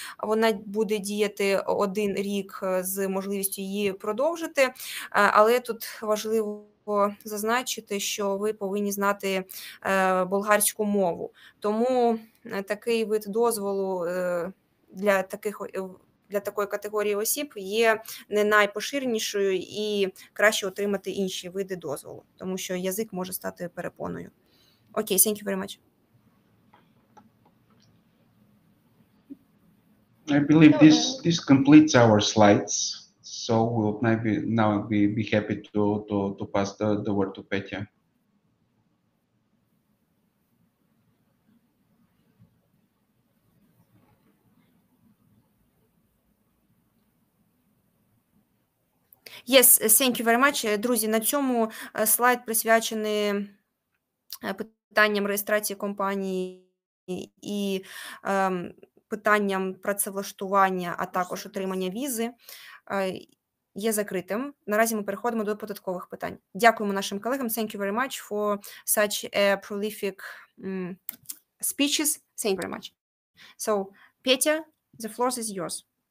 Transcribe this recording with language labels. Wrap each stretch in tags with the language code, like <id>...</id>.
<uk>Вона буде діяти 1 рік з можливістю її продовжити, але тут важливо зазначити, що ви повинні знати болгарську мову. Тому такий вид дозволу для такої категорії осіб є не найпоширенішою, і краще отримати інші види дозволу, тому що язик може стати перепоною.</uk> <en>Окей, thank you very much. I believe this completes our slides. So we'll now be happy to pass the word to Petya. Yes, thank you very much.</en> <uk>Друзі, на цьому слайд присвячений питанням реєстрації компанії і питанням працевлаштування, а також отримання візи є закритим. Наразі ми переходимо до податкових питань. Дякуємо нашим колегам.</uk> <en>Thank you very much for such a prolific speeches. Thank you very much. So, Petya, the floor is yours.</en>